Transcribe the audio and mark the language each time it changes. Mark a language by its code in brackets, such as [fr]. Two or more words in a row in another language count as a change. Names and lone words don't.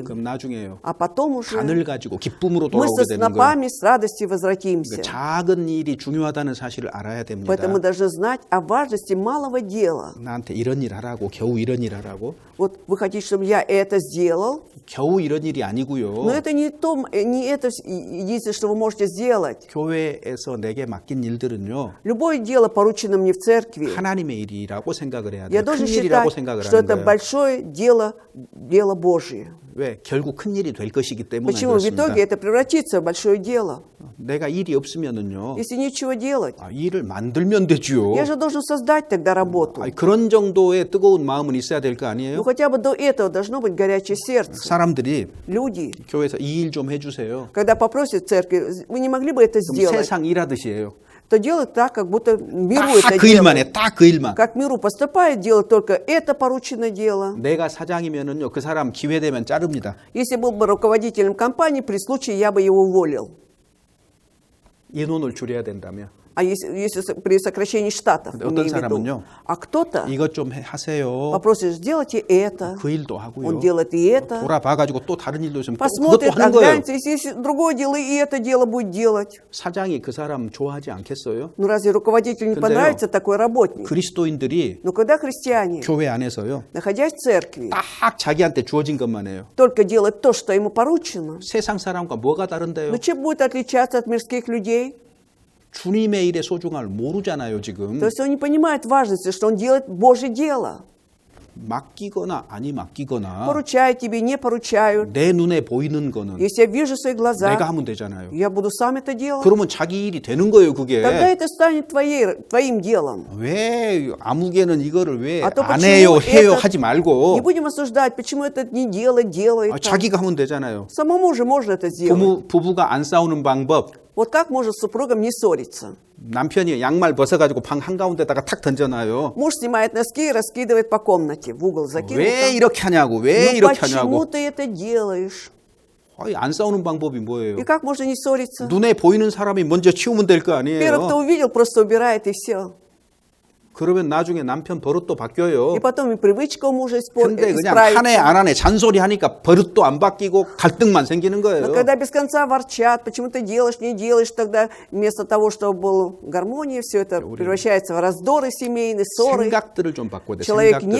[ko] 그럼 나중에요. [ru] А потом уже [ko] 단을 가지고 기쁨으로 [ru] мы со [ko] 돌아오게 되는 거예요. [ru] снопами с радостью возвратимся. [ko] 작은 일이 중요하다는 사실을 알아야 됩니다. [ru] Поэтому мы должны знать о важности малого дела. [ko] 나한테 이런 일 하라고 겨우 이런 일 하라고 [ru] Вот вы хотите, чтобы я это сделал, [ko] 겨우 이런 일이 아니고요. [ru] но это не это единственное, что вы можете сделать. [ko] 교회에서 내게 맡긴 일들은요. [ru] Любое дело, поручено мне в церкви, [ko] 하나님의 일이라고 생각을 해야 돼요. [ru] я [ko] 큰 [ru] должен [ko] 일이라고 [ru] считать, [ko] 생각을 [ru] что [ko] 하는 [ru] это [ko] 거예요. [ru] большое дело Божие. [ko] 왜? 결국 큰 일이 될 것이기 때문에 [ru] Почему? В [ko] 그렇습니다. [ru] итоге это превратится в большое дело. [ko] 내가 일이 없으면은요. [ru] Если нечего делать, [ko] 일을 만들면 되지요. [ru] я же должен создать тогда работу. [ko] 그런 정도의 뜨거운 마음은 있어야 될 거 [ru] Ну [ko] 아니에요? [ru] хотя бы до этого должно быть горячее сердце. [ko] 사람들이 [ru] Люди, [ko] 교회에서 이 일 좀 해주세요. [ru] когда попросят в церкви, вы не могли бы это [ko] 그럼 [ru] сделать, [ko] 세상 일하듯이 해요. [ru] то делают так, как будто миру [ko] 딱 [ru] это [ko] 그 일만 해. [ru] делают. [ko] 딱 그 일만. [ru] Как миру поступает, делают только это порученное дело. [ko] 내가 사장이면은요. 그 사람 기회 되면 자릅니다. [ru] Если был бы руководителем компании, при случае я бы его уволил. [ko] 인원을 줄여야 된다며. [ru] А если при сокращении штатов, [ko] 어떤 [ru] имею в виду. [ko] 사람은요. [ru] А кто-то [ko] 이것 좀 하세요. [ru] попросит, сделайте это. [ko] 그 일도 하고요. [ru] Он делает и это. [ko] 돌아봐가지고 또 다른 일도 있으면 또 그것도 [ru] Посмотрит, [ko] 하는 거예요. [ru] оглянется, если другое дело, и это дело будет делать. [ko] 사장이 그 사람 좋아하지 않겠어요? [ru] Ну разве руководителю не [ko] 근데요. [ru] понравится такой работник? [ko] 그리스도인들이 [ru] Но когда христиане, [ko] 교회 안에서요. [ru] находясь в церкви, [ko] 딱 자기한테 주어진 것만 해요. [ru] только делать то, что ему поручено, [ko] 세상 사람과 뭐가 다른데요? [ru] ну чем будет отличаться от мирских людей? [ko] 주님의 일의 소중함을 모르잖아요, 지금. [ru] То есть он не понимает важности, что он делает Божье дело. [ko] 맡기거나 아니 맡기거나 [ru] Поручают тебе, не поручают. [ko] 내 눈에 보이는 거는 [ru] Если я вижу в своих [ko] 내가 [ru] глазах, [ko] 하면 되잖아요. [ru] я буду сам это делать. [ko] 그러면 자기 일이 되는 거예요, 그게. [ru] Тогда это станет твоим делом. [ko] 왜 아무개는 이거를 왜 아, 또 안 [ru] почему [ko] 해요, 해요 [ru] этот- [ko] 하지 [ru] Не [ko] 말고 [ru] будем осуждать, почему этот не делает, делает. [ko] 자기가 하면 되잖아요. [ru] Самому же можно это сделать. [ko] 부부가 안 싸우는 방법. [ru] Вот как можно с супругом не ссориться? [ko] 남편이 양말 벗어가지고 방 한가운데다가 탁 던져놔요. [ru] Муж снимает носки и раскидывает по комнате, в угол закинул. [ko] 왜 [ru] там. [ko] 이렇게 하냐고, 왜 [ru] Ну [ko] 이렇게 [ru] почему [ko] 하냐고. [ru] ты это делаешь? [ko] 안 싸우는 방법이 뭐예요? [ru] И как можно не ссориться? [ko] 눈에 보이는 사람이 먼저 치우면 될 거 [ru] Первый, кто [ko] 아니에요. [ru] увидел, просто убирает и все. [ko] 그러면 나중에 남편 버릇도 바뀌어요. [ru] И потом и привычка у мужа [ko] 근데 그냥 하네 [ru] исправится. [ko] 안 하네 잔소리 하니까 버릇도 안 바뀌고 갈등만 생기는 거예요. [ru] Но когда без конца ворчат, почему ты делаешь, не делаешь, тогда вместо того, чтобы была гармония, все это превращается в раздоры семейные, ссоры. [ko] 생각들을 좀 바꿔야 돼. [ru] Человек не